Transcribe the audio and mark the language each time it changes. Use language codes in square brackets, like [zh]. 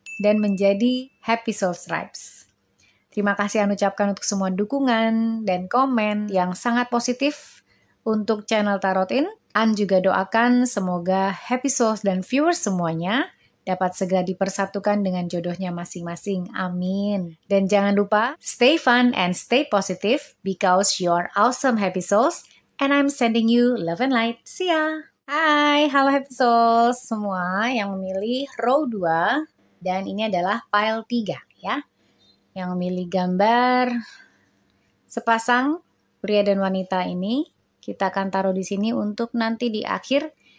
[id] Dan menjadi Happy Souls Tribes. Terima kasih An ucapkan untuk semua dukungan dan komen yang sangat positif untuk channel Tarotin. An juga doakan semoga Happy Souls dan viewers semuanya dapat segera dipersatukan dengan jodohnya masing-masing. Amin. Dan jangan lupa, [en] stay fun and stay positive because you're awesome Happy Souls. And I'm sending you love and light. See ya! [id] Hai, halo Happy Souls semua yang memilih row 2. Dan ini adalah file 3 ya. Yang memilih gambar Sepasang pria dan wanita ini kita akan taruh di sini untuk nanti di akhir.